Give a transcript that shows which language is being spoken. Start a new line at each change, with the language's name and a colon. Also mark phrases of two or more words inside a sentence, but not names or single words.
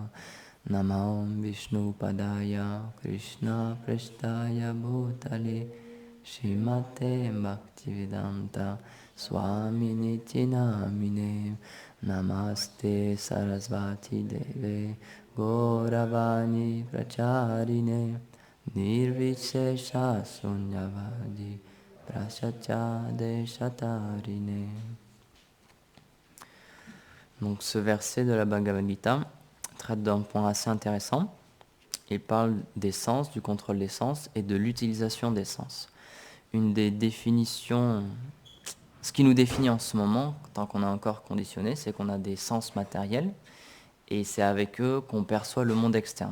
Sanskrit: नमो विष्णु पादाय कृष्ण प्रेष्ठाय भूतले श्रीमते भक्तिवेदान्त स्वामिन् इति नामिने. नमस्ते सरस्वती देवे गौरवाणी प्रचारिणे निर्विशेष शून्यवादि पाश्चात्य देशतारिणे.
French: Donc ce verset de la Bhagavad Gita traite d'un point assez intéressant. Il parle des sens, du contrôle des sens et de l'utilisation des sens. Une des définitions, ce qui nous définit en ce moment, tant qu'on a un corps conditionné, c'est qu'on a des sens matériels et c'est avec eux qu'on perçoit le monde externe.